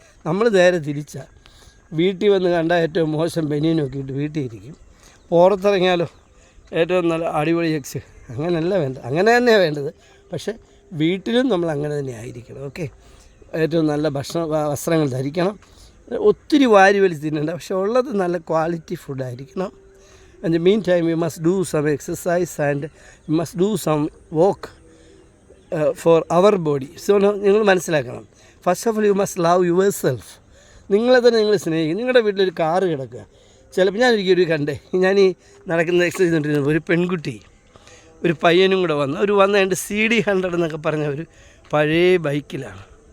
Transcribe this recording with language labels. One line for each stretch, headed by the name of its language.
Malayalam: നമ്മൾ നേരെ തിരിച്ചാൽ വീട്ടിൽ വന്ന് കണ്ടാൽ ഏറ്റവും മോശം ബനിയനൊക്കെ ഇട്ട് വീട്ടിൽ ഇരിക്കും. പുറത്തിറങ്ങിയാലോ ഏറ്റവും നല്ല അടിപൊളി അങ്ങനെയല്ല വേണ്ടത്, അങ്ങനെ തന്നെയാണ് വേണ്ടത്. പക്ഷേ വീട്ടിലും നമ്മൾ അങ്ങനെ തന്നെ ആയിരിക്കണം. ഓക്കെ, ഏറ്റവും നല്ല വസ്ത്രങ്ങൾ ധരിക്കണം. ഒത്തിരി വാരി വലിച്ച് തിന്നണ്ട, പക്ഷെ ഉള്ളത് നല്ല quality ഫുഡായിരിക്കണം.
English: In the meantime, you must do some exercise and you must do some walk for our body. So,
Malayalam: നിങ്ങൾ മനസ്സിലാക്കണം,
English: First of all you must love yourself.
Malayalam: നിങ്ങളെ തന്നെ നിങ്ങൾ സ്നേഹിക്കും. നിങ്ങളുടെ വീട്ടിലൊരു കാറ് കിടക്കുക, ചിലപ്പോൾ ഞാനൊരിക്കലും കണ്ടേ, ഞാൻ ഈ നടക്കുന്ന എക്സസൈസ് ചെയ്തുകൊണ്ടിരുന്നത് ഒരു പെൺകുട്ടി ഒരു പയ്യനും കൂടെ വന്ന് എൻ്റെ CD100 എന്നൊക്കെ പറഞ്ഞ ഒരു പഴയ ബൈക്കിലാണ്.